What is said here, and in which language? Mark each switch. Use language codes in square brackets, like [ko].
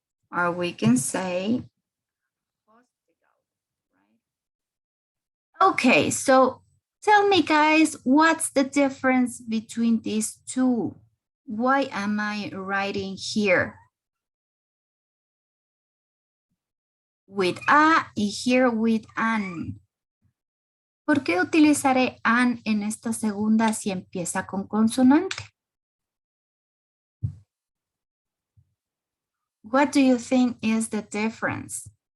[en] Or we can say hospital, right? Okay, so tell me guys, what's the difference between these two? Why am I writing here with a y here with an? [es] ¿Por qué utilizaré an en esta segunda si empieza con consonante? [en] What do you think is the difference?